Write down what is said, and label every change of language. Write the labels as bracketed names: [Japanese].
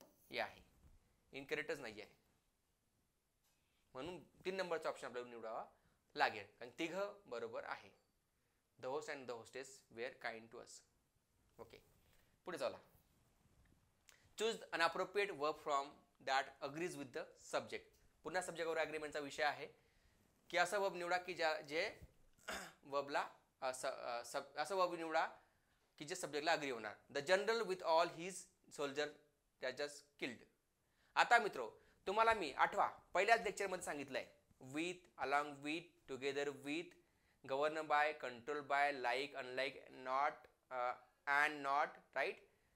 [Marathi] हे आहे, इनकरेक्टच नाही आहे. म्हणून 3 नंबरचा ऑप्शन आपल्याला निवडावा लागेल, कारण तिघं बरोबर आहे. [English] The host and the hostess were kind to us. [Marathi] Okay, पुढे चला. [English] Choose an appropriate verb from that agrees with the subject. [Marathi] पुन्हा सब्जेक्टवर ॲग्रीमेंटचा विषय आहे की असं वर्ब निवडा की जे वर्बला असं वर्ब निवडा की जे सब्जेक्टला अग्री होणार. [English] The general with all his soldier just killed. [Marathi] आता मित्रो, तुम्हाला मी आठवा पहिल्याच लेक्चरमध्ये सांगितलंय, with, along with, together with, govern bye, control by, like, unlike, not, and not, right.